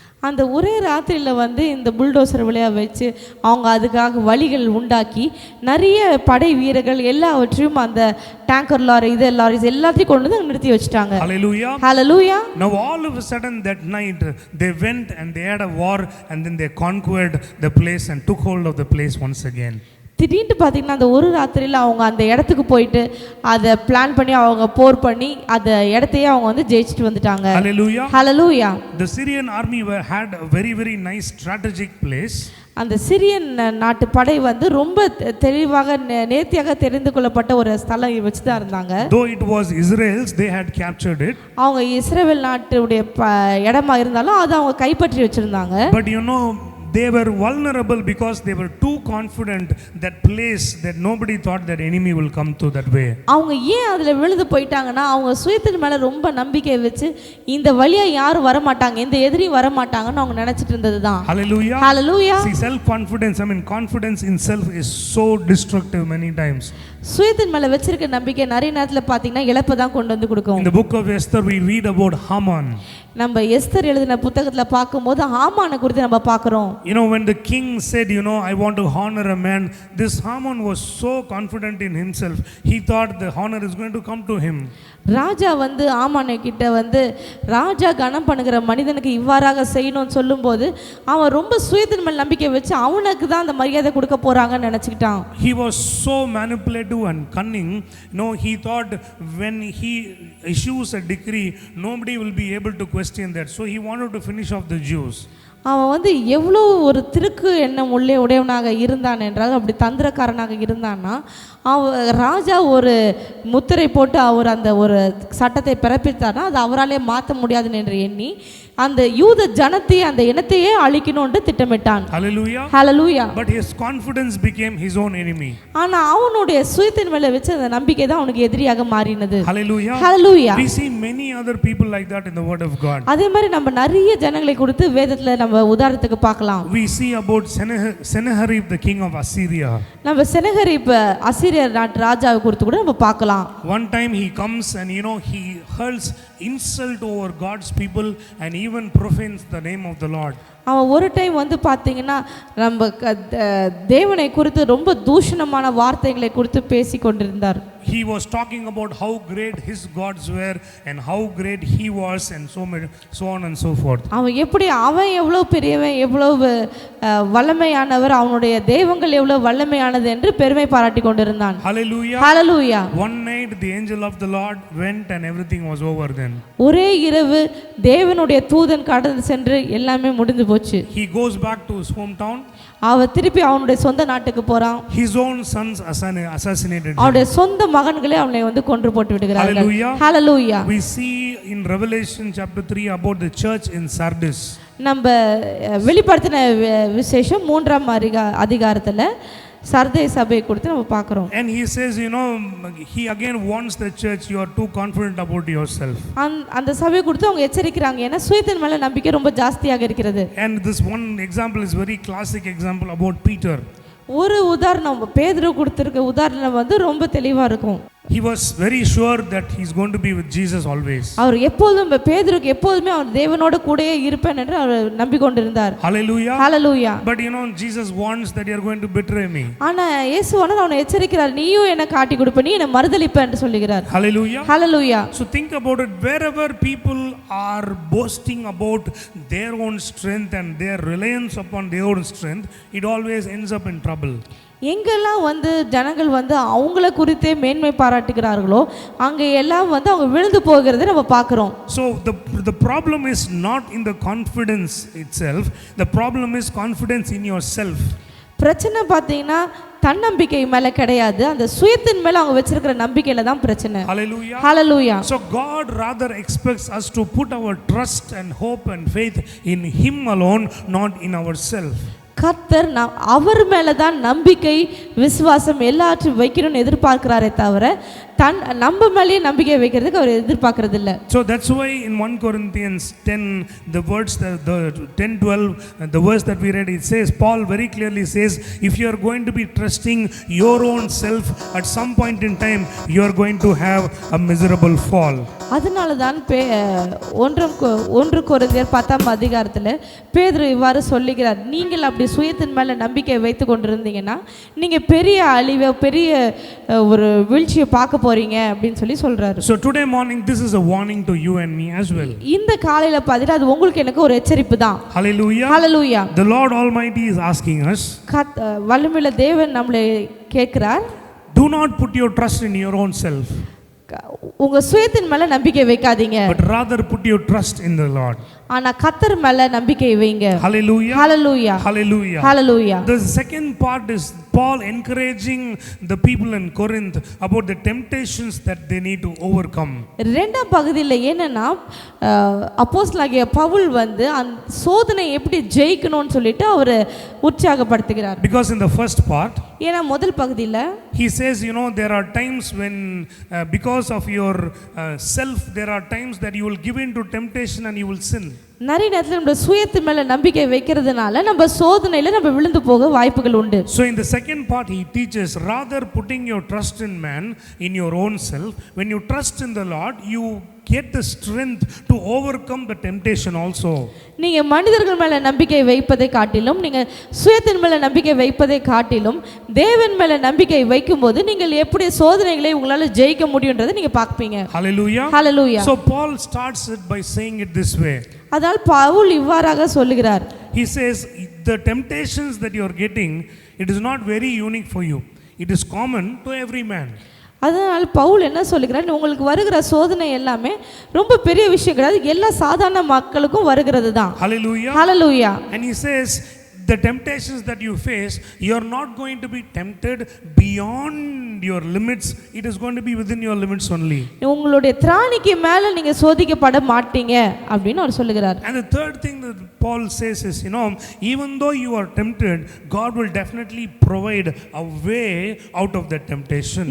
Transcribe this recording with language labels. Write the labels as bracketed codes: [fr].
[ta] அந்த ஒரே ராத்திரியில் வந்து இந்த புல்டோசர் வழியாக வச்சு அவங்க அதுக்காக வழிகள் உண்டாக்கி நிறைய படை வீரர்கள் எல்லாவற்றையும் அந்த டேங்கர் லாரிஸ் எல்லாத்தையும் கொண்டு வந்து நிறுத்தி வச்சுட்டாங்க. [en] Hallelujah. Hallelujah. Now all of a sudden that night they went and they had a war, and then they conquered the place and took hold of the place once again. [ta] திடீர்னு பார்த்தீங்கன்னா அந்த ஒரு ராத்திரியில் அவங்க அந்த இடத்துக்கு போயிட்டு அதை பிளான் பண்ணி அவங்க போர் பண்ணி அந்த இடத்தையே அவங்க வந்து ஜெயிச்சுட்டு வந்துட்டாங்க. [en] Hallelujah. Hallelujah. The Syrian army had a very very nice strategic place. [ta] அந்த சிரியன் நாட்டு படை வந்து ரொம்ப தெளிவாக நேர்த்தியாக தெரிந்து கொள்ளப்பட்ட ஒரு ஸ்தலம் வச்சு தான் இருந்தாங்க. [en] Though it was Israel's, they had captured it. [ta] அவங்க இஸ்ரவேல் நாட்டுடைய இடமா இருந்தாலும் அதை அவங்க கைப்பற்றி வச்சிருந்தாங்க. [en] But they were vulnerable because they were too confident that place that nobody thought that enemy will come through that way. [ta] அவங்க ஏன் அதுல விழுந்து போயிட்டாங்கன்னா அவங்க சுயத்தின் மேல ரொம்ப நம்பிக்கை வச்சு இந்த வழியா யாரும் வர மாட்டாங்க, இந்த எதிரி வர மாட்டாங்கன்னு அவங்க நினைச்சிட்டு இருந்ததுதான். [en] Hallelujah. Hallelujah. See, self confidence, confidence in self is so destructive many times. [ta] சுயத்தின் மேல வச்சிருக்க நம்பிக்கை நிறைய நேரத்துல பாத்தீங்கன்னா இழப்பை தான் கொண்டு வந்து கொடுக்கும். [en] In the book of Esther we read about Haman. [ta] நம்ம எஸ்தர் எழுதின புத்தகத்துல பார்க்கும்போது ஹாமானை குறித்து நம்ம பார்க்கிறோம். [en] When the king said, I want to honor a man, this Haman was so confident in himself. He thought the honor is going to come to him. [ta] ராஜா வந்து ஆமானை கிட்ட வந்து ராஜா கனம் பண்ணுகிற மனிதனுக்கு இவ்வாறாக செய்யணும்னு சொல்லும்போது அவன் ரொம்ப சுயத்தின் மேல் நம்பிக்கை வச்சு அவனுக்கு தான் அந்த மரியாதை கொடுக்க போறாங்கன்னு நினைச்சுக்கிட்டான். [en] He was so manipulative and cunning. He thought when he issues a decree, nobody will be able to question that. So he wanted to finish off the Jews. [ta] அவன் வந்து எவ்வளோ ஒரு திருக்கு எண்ணம் உடையவனாக இருந்தான் என்றால், அப்படி தந்திரக்காரனாக இருந்தான்னா, ராஜா ஒரு முத்திரை போட்டு அவர் அந்த ஒரு சட்டத்தை பிறப்பித்தார்னா அது அவராலே மாற்ற முடியாதுன்னு என்று எண்ணி அந்த யூத ஜனத்தை அந்த இனத்தையே அழிக்கணும்னு திட்டமிட்டான். [en] Hallelujah. Hallelujah. But his confidence became his own enemy. [ta] ஆனா அவனுடைய சுயத்தின் மேல வச்ச அந்த நம்பிக்கை தான் அவனுக்கு எதிரியாக மாறினது. [en] Hallelujah. Hallelujah. We see many other people like that in the word of God. [ta] அதே மாதிரி நம்ம நிறைய ஜனங்களை குறித்து வேதத்துல நம்ம உதாரணத்துக்கு பார்க்கலாம். [en] We see about Sennacherib, the king of Assyria. [ta] நம்ம செனகரிப் அசீரிய நாட்டு ராஜாவை குறித்து கூட நம்ம பார்க்கலாம். [en] One time he comes and he hurls insult over God's people and even profanes the name of the Lord. [ta] அவன் ஒரு டைம் வந்து பார்த்தீங்கன்னா நம்ம தேவனை குறித்து ரொம்ப தூஷணமான வார்த்தைகளை குறித்து பேசி கொண்டிருந்தார். [en] He was talking about how great his gods were and how great he was and so on and so forth. [ta] அவன் எவ்வளவு பெரியவன், எவ்வளவு வல்லமையானவர், அவனுடைய தெய்வங்கள் எவ்வளவு வல்லமையானது என்று பெருமை பாராட்டி கொண்டிருந்தான். [en] Hallelujah. Hallelujah. One night the angel of the Lord went and everything was over then. [ta] ஒரே இரவு தேவனுடைய தூதன் கடந்து சென்று எல்லாமே முடிந்து போச்சு. [en] He goes back to his hometown. [ta] அவன் திருப்பி அவனுடைய சொந்த நாட்டுக்கு போறான். [en] His own sons assassinated him. [ta] அவனுடைய சொந்த மகன்களே அவனை வந்து கொன்று போட்டு விடுகிறார்கள். [en] Hallelujah. Hallelujah. We see in Revelation chapter 3 about the church in Sardis. [ta] நம்ம வெளிப்படுத்தின விசேஷம் 3ஆம் அதிகாரத்துல சர்தை சபையை குறித்து நம்ம பார்க்குறோம். [en] And he says, he again warns the church, you are too confident about yourself. [ta] அந்த சபையை குறித்து அவங்க எச்சரிக்கிறாங்க, ஏன்னா சுயத்தின் மேல நம்பிக்கை ரொம்ப ஜாஸ்தியாக இருக்கிறது. [en] And this one example is very classic example about Peter. [ta] ஒரு உதாரணம் பேதுரு கொடுத்திருக்க உதாரணம் வந்து ரொம்ப தெளிவா இருக்கும். [en] He was very sure that he's going to be with Jesus always. [ta] அவர் எப்போதும் பேதுருக்கு எப்போதுமே அவர் தேவனோட கூடயே இருப்பேன் என்று அவர் நம்பிக்கொண்டிருந்தார். [en] Hallelujah. Hallelujah. But Jesus warns that you are going to betray me. [ta] ஆனா இயேசுவானவர் அவனை எச்சரிக்கிறார், நீயும் என்ன காட்டி கொடுப்ப, நீ என்ன மறுதலிப்ப என்று சொல்லுகிறார். [en] Hallelujah. Hallelujah. So think about it, wherever people are boasting about their own strength and their reliance upon their own strength, it always ends up in trouble. [ta] எங்கெல்லாம் வந்து ஜனங்கள் வந்து அவங்கள குறித்தே மேன்மை பாராட்டுகிறார்களோ அங்கே எல்லாம் வந்து அவங்க விழுந்து போகிறதை நம்ம பார்க்குறோம். [en] So the problem is not in the confidence itself, the problem is confidence in yourself. [ta] பிரச்சனை பார்த்தீங்கன்னா தன்னம்பிக்கை மேலே கிடையாது, அந்த சுயத்தின் மேலே அவங்க வச்சிருக்கிற நம்பிக்கையில தான் பிரச்சனை. [en] Hallelujah. Hallelujah. So God rather expects us to put our trust and hope and faith in Him alone, not in ourselves. [ta] கர்த்தர் அவர் மேலே தான் நம்பிக்கை விசுவாசம் எல்லாத்தையும் வைக்கணும்னு எதிர்பார்க்கிறாரே தவிர நம்ம மேலேயே நம்பிக்கை வைக்கிறதுக்கு அவர் எதிர்பார்க்கறது இல்லை. [en] So that's why in 1 Corinthians 10 the words the 10:12 the verse that we read, it says, Paul very clearly says, if you are going to be trusting your own self, at some point in time you are going to have a miserable fall. [ta] அதனால தான் 1 கொரிந்தியர் 10ஆம் அதிகாரத்தில் பேதுரு இவ்வாறு சொல்லுகிறார், நீங்கள் அப்படி சுயத்தின் மேலே நம்பிக்கை வைத்து கொண்டிருந்தீங்கன்னா நீங்கள் பெரிய அழிவை பெரிய ஒரு வீழ்ச்சியை பார்க்க போறீங்க அப்படின்னு சொல்லி சொல்றாரு. [en] So today morning this is a warning to you and me as well. [ta] இந்த காலையில பாத்தீங்கன்னா அது உங்களுக்கு எனக்கு ஒரு எச்சரிப்பு தான். [en] Hallelujah. Hallelujah. The Lord Almighty is asking us, [ta] வல்லமையுள்ள தேவன் நம்மளை கேட்கிறார், [en] do not put your trust in your own self, [ta] உங்க சுயத்தின் மேல நம்பிக்கை வைக்காதீங்க, [en] but rather put your trust in the Lord. [ta] ஆனா கர்த்தர் மேல நம்பிக்கை வைங்க. [en] Hallelujah. Hallelujah. Hallelujah. Hallelujah. The second part is Paul encouraging the people in Corinth about the temptations that they need to overcome. [ta] இரண்டாம் பகுதியில் என்னன்னா அப்போஸ்தலனாகிய பவுல் வந்து அந்த சோதனை எப்படி ஜெயிக்கணும்னு சொல்லிட்டு அவர் உற்சாகப்படுத்துகிறார். [en] Because in the first part, [ta] ஏன்னா முதல் பகுதியில் [en] he says, there are times when because of your self, there are times that you will give in to temptation and you will sin. [ta] நிறைய நேரத்தில் நம்ம சுயத்து மேல நம்பிக்கை வைக்கிறதுனால நம்ம சோதனையில நம்ம விழுந்து போக வாய்ப்புகள் உண்டு. [en] So in the second part he teaches, rather putting your trust in man, in your own self, when you trust in the Lord, you get the strength to overcome the temptation also. [ta] நீங்க மனிதர்கள் மேல நம்பிக்கை வைப்பதை காட்டிலும் நீங்க சுயத்தின் மேல நம்பிக்கை வைப்பதை காட்டிலும் தேவன் மேல நம்பிக்கை வைக்கும்போது நீங்கள் எப்படி சோதனைகளை உங்களால ஜெயிக்க முடியும்ன்றதை நீங்க பார்ப்பீங்க. [en] Hallelujah. Hallelujah. So Paul starts it by saying it this way. [ta] அதனால் பவுல் இவ்வாறாக சொல்லுகிறார். [en] He says the temptations that you are getting, it is not very unique for you, it is common to every man. [ta] அதனால் பவுல் என்ன சொல்லுகிறார், உங்களுக்கு வருகிற சோதனை எல்லாமே ரொம்ப பெரிய விஷயம் கிடையாது, எல்லா சாதாரண மக்களுக்கும் வருகிறது தான். [en] Hallelujah. Hallelujah. And he says the temptations that you face, you are not going to be tempted beyond your limits, it is going to be within your limits only. [ta] உங்களுடைய திராணிக்கு மேல நீங்க சோதிக்கப்பட மாட்டீங்க அப்படினு அவர் சொல்லுகிறார். [en] And the third thing that Paul says is, even though you are tempted, God will definitely provide a way out of that temptation.